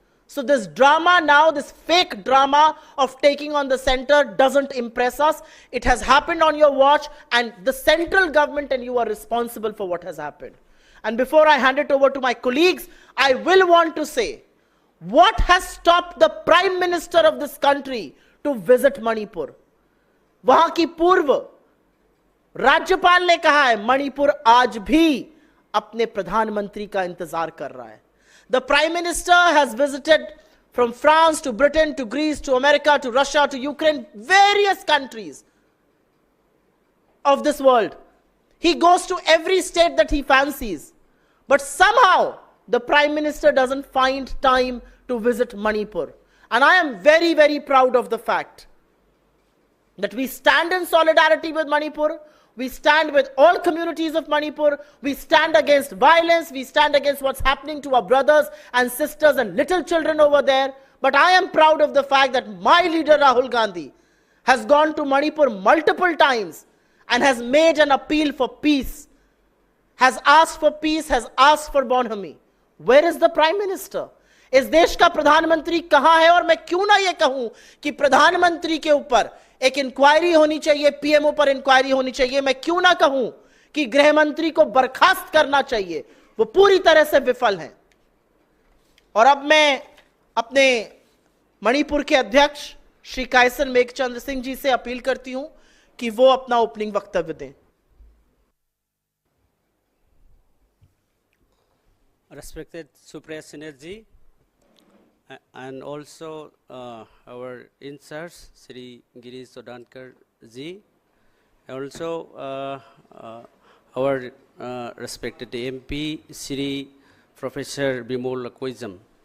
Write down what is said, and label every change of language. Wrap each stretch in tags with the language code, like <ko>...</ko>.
<en>So this drama now, this fake drama of taking on the center doesn't impress us. It has happened on your watch and the central government and you are responsible for what has happened. And before I hand it over to my colleagues, I will want to say, what has stopped the Prime Minister of this country to visit Manipur?</en> <hi>वहां की पूर्व राज्यपाल ने कहा है, मणिपुर आज भी अपने प्रधानमंत्री का इंतजार कर रहा है.</hi> <en>The Prime Minister has visited from France to Britain to Greece to America to Russia to Ukraine, various countries of this world. He goes to every state that he fancies. But somehow the Prime Minister doesn't find time to visit Manipur. And I am very, very proud of the fact that we stand in solidarity with Manipur. We stand with all communities of Manipur. We stand against violence. We stand against what's happening to our brothers and sisters and little children over there. But I am proud of the fact that my leader Rahul Gandhi has gone to Manipur multiple times and has made an appeal for peace, has asked for peace, has asked for bonhomie. Where is the Prime Minister?</en> <hi>इस देश का प्रधानमंत्री कहां है? और मैं क्यों ना ये कहूं कि प्रधानमंत्री के ऊपर एक इंक्वायरी होनी चाहिए, पीएमओ पर इंक्वायरी होनी चाहिए. मैं क्यों ना कहूं कि गृह मंत्री को बर्खास्त करना चाहिए. वो पूरी तरह से विफल हैं. और अब मैं अपने मणिपुर के अध्यक्ष श्री कायसन मेघचंद्र सिंह जी से अपील करती हूं कि वो अपना ओपनिंग वक्तव्य दें.</hi> <en>Respected Supriya Shrinate and also our in-charge Sri Girish Chodankar ji, also our respected MP Sri Professor Bimol Akoijam.</en>